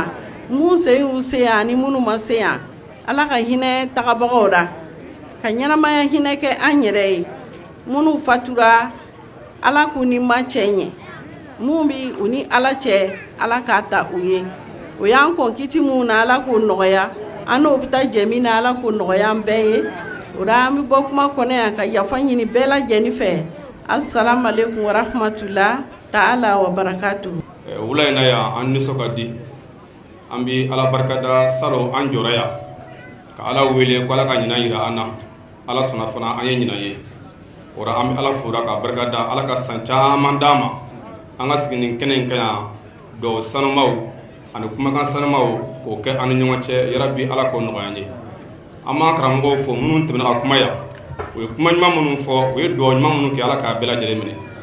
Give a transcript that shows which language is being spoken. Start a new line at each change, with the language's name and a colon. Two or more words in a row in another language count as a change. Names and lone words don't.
Bambara: mun se y'u se yan ani minnu ma se yan ala ka hinɛ tagabagaw ra ka ɲɛnamaya hinɛ kɛ an yɛrɛ ye minnu fatura ala k'u ni ma cɛ ɲɛ mun bi u ni ala cɛ ala k'a ta u ye o y'an kɔn kiti mun na ala k'o nɔgɔya an n'o bɛ taa jɛ min na ala k'o nɔgɔya an bɛɛ ye o la an bɛ bɔ kuma kɔnɔ yan ka yafa ɲini bɛɛ lajɛlen fɛ
Arabic: السلام عليكم ورحمة الله تعالى وبركاته.
Bambara: wula in na yan an nisɔn ka di an bi ala barikada salo an jɔra yan ka ala wele ko ala ka ɲinan yira an na ala sɔnna fana an ye ɲinan ye o la an bɛ ala fora ka barikada ala ka san caman d'a ma an ka sigi nin kɛnɛ in kan yan dɔw sanumaw ani kumakan sanumaw k'o kɛ an ni ɲɔgɔn cɛ yarabi ala k'o nɔgɔya an ye an b'an karamɔgɔw fo minnu tɛmɛna ka kuma yan o ye kuma ɲuman minnu fɔ o ye dugawu ɲuman minnu kɛ ala k'a bɛɛ lajɛlen minɛ